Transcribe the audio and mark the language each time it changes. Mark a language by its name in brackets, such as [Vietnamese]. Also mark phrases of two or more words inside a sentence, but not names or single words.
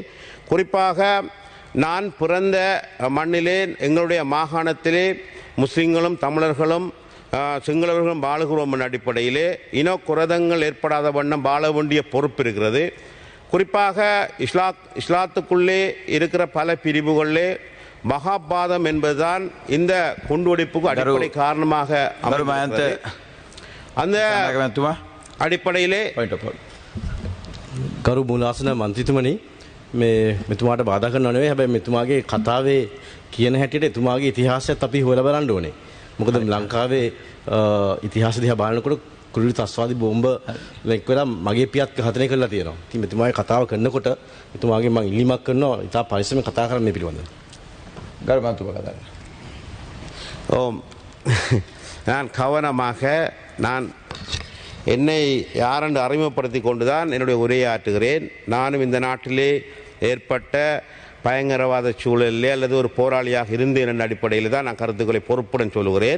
[Tamil] குறிப்பாக நான் பிறந்த மண்ணிலே, எங்களுடைய மாகாணத்திலே முஸ்லிம்களும் தமிழர்களும் சிங்களவர்களும் வாழுகிறோம் என்ற அடிப்படையிலே இனக்குரதங்கள் ஏற்படாத வண்ணம் வாழ வேண்டிய பொறுப்பு இருக்கிறது. குறிப்பாக இஸ்லாத்துக்குள்ளே இருக்கிற பல பிரிவுகளிலே மகாபாதம் என்பதுதான் இந்த குண்டுவெடிப்புக்கு அடிப்படை காரணமாக அந்த අඩිපඩයිලේ [Sinhala] ගරු මුලාසන මන්ත්‍රීතුමනි, මේ මෙතුමාට බාධා කරනව නෙවෙයි, හැබැයි මෙතුමාගේ කතාවේ කියන හැටියට එතුමාගේ ඉතිහාසයත් අපි හොයලා බලන්න ඕනේ. මොකද ලංකාවේ ඉතිහාස දිහා බලනකොට කුරුලි තස්වාදී බෝම්බ එක් වෙලා මගේ පියත් ඝාතනය කරලා තියෙනවා. ඉතින් මෙතුමාගේ කතාව කරනකොට මෙතුමාගේ මම ඉල්ලීමක් කරනවා ඉතා පරිස්සමෙන් කතා කරන්න මේ පිළිබඳව. ගරු මන්ත්‍රීතුමා කතා කරන්න. [Tamil] நான் கவனமாக என்னை யாரென்று அறிமுகப்படுத்தி கொண்டுதான் என்னுடைய உரையை ஆற்றுகிறேன். நானும் இந்த நாட்டிலே ஏற்பட்ட பயங்கரவாத சூழலிலே அல்லது ஒரு போராளியாக இருந்தேன் என்ற அடிப்படையில் தான் நான் கருத்துக்களை பொறுப்புடன் சொல்லுகிறேன்.